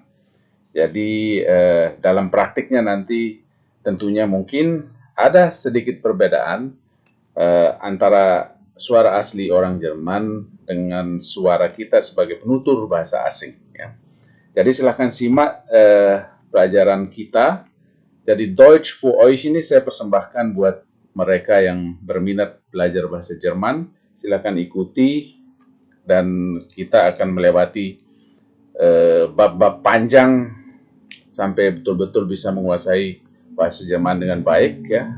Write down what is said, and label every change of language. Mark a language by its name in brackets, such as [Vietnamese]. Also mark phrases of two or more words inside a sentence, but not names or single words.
[Indonesian] Jadi dalam praktiknya nanti tentunya mungkin ada sedikit perbedaan antara suara asli orang Jerman dengan suara kita sebagai penutur bahasa asing. Ya. Jadi silahkan simak pelajaran kita. Jadi [German] Deutsch für euch [Indonesian] ini saya persembahkan buat mereka yang berminat belajar bahasa Jerman. Silahkan ikuti dan kita akan melewati bab-bab panjang sampai betul-betul bisa menguasai bahasa Jerman dengan baik ya.